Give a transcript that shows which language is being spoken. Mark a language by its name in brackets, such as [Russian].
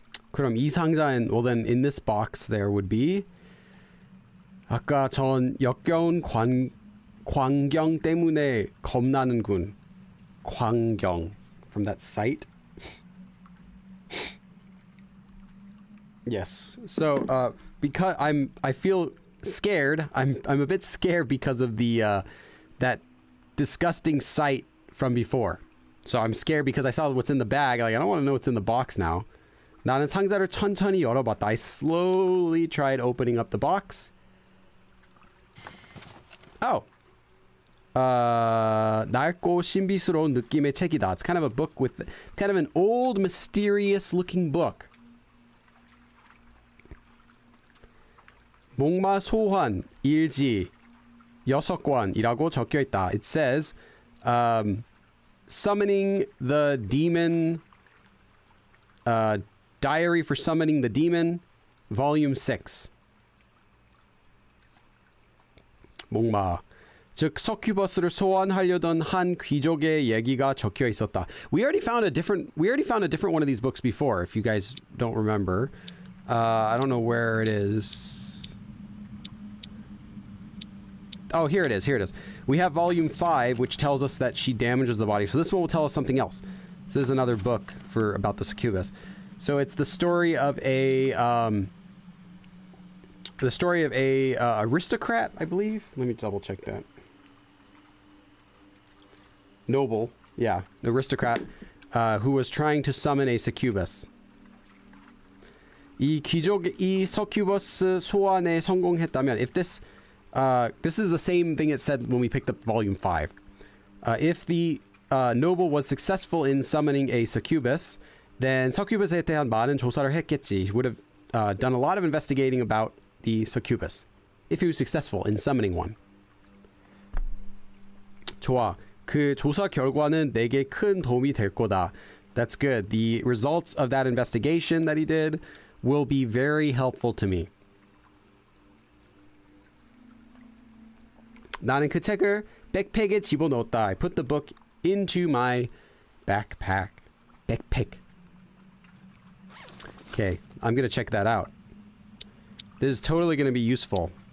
[Korean] 그럼 이 상자엔, [English] well then in this box there would be [Korean] 아까 전 역겨운 광경 때문에 겁나는군. 광경, [English] from that site. Yes. So because I feel scared. I'm a bit scared because of the that disgusting site from before. So I'm scared because I saw what's in the bag. Like, I don't want to know what's in the box now. [Korean] 나는 상자를 천천히 열어봤다. [English] I slowly tried opening up the box. Oh. [Korean] 낡고 신비스러운 느낌의 책이다. [English] It's kind of a book with kind of an old, mysterious looking book. [Korean] 목마 소환 일지 6권이라고 적혀 있다. [English] It says summoning the demon, Diary for Summoning the Demon, Volume 6. [Korean] 목마. 즉 서큐버스를 소환하려던 한 귀족의 얘기가 적혀 있었다. [English] We already found a different one of these books before, if you guys don't remember. I don't know where it is. Oh, here it is. We have Volume 5, which tells us that she damages the body. So this one will tell us something else. This is another book about the succubus. So it's the story of a the story of a aristocrat, I believe. Let me double check that. Noble, yeah, aristocrat, who was trying to summon a succubus. [Korean] 이 귀족이 서큐버스 소환에 성공했다면, [English] if this is the same thing it said when we picked up volume 5. If the noble was successful in summoning a succubus, then [Korean] succubus에 대한 많은 조사를 했겠지. [English] He would have done a lot of investigating about the succubus if he was successful in summoning one. [Korean] 좋아. 그 조사 결과는 내게 큰 도움이 될 거다. [English] That's good. The results of that investigation that he did will be very helpful to me. [Korean] 나는 그 책을 백팩에 집어넣었다. [English] I put the book into my backpack. Backpack. Okay, I'm going to check that out. This is totally going to be useful.